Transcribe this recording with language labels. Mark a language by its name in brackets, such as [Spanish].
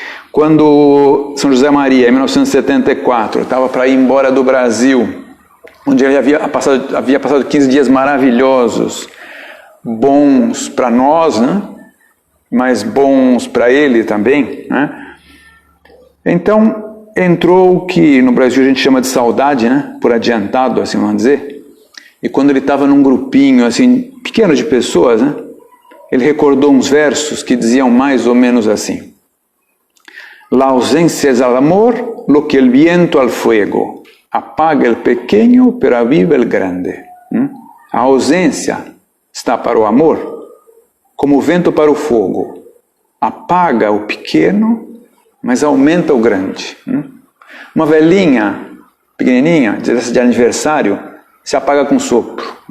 [Portuguese] Quando São José Maria, em 1974, estava para ir embora do Brasil, onde ele havia passado 15 dias maravilhosos, bons para nós, mas bons para ele também, Então, entrou o que no Brasil a gente chama de saudade, por adiantado, assim vamos dizer. E quando ele estava num grupinho assim, pequeno de pessoas, ele recordou uns versos que diziam mais ou menos assim. [Spanish] La ausencia es al amor lo que el viento al fuego. Apaga el pequeño, pero aviva el grande. [Portuguese] A ausência está para o amor, como o vento para o fogo. Apaga o pequeno, mas aumenta o grande. Uma velhinha, pequenininha, de aniversário, se apaga com sopro.